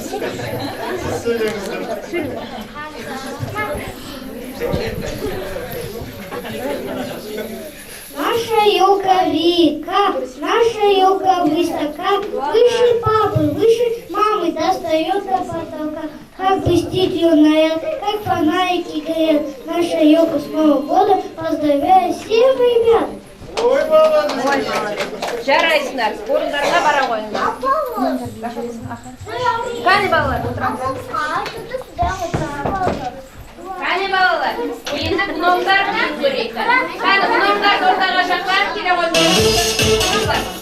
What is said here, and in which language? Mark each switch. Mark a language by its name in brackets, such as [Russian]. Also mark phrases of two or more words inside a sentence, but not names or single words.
[Russian] Наша елка велика, наша елка высока, выше папы, выше мамы, достает до потолка. Как блестит юная, как фонарики горят. Наша елка с Новым годом поздравляет всех ребят. Ой, молодец. Ой, молодец. [Kazakh] Жарайсыңдар, орындарға бара қойыңдар. Қане балалар, отырыңыздар. Қане балалар, енді гномдардан көрейік. Қане гномдарды ортаға шақырып келе қойыңдар.